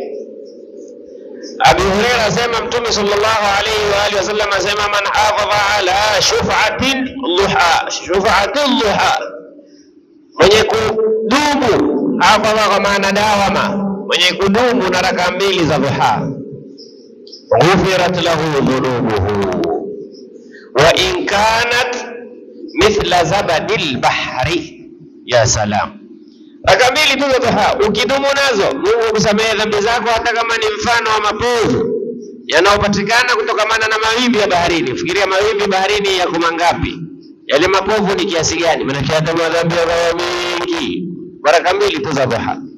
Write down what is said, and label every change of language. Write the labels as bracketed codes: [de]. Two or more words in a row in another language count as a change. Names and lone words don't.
[sw] Abu Hurairah asema Mtume [ar] صلى الله عليه وآله وسلم [sw] asema [ar] من حافظ على شفعة الضحى, [sw] mwenye kudumu, hafadha kwa maana dawama, mwenye kudumu na raka 2 za duha, [ar] غفرت له ذنوبه وإن كانت مثل زبد البحر. يا سلام, [sw] raka 2 tu za duha ukidumu nazo, Mungu kusamehe dhambi zako hata kama ni mfano wa mapovu yanayopatikana kutokamana na mawimbi ya baharini. Fikiria mawimbi baharini yako mangapi, yale mapovu ni kiasi gani? Maana hata madhambi ya mingi, raka 2 tu za duha.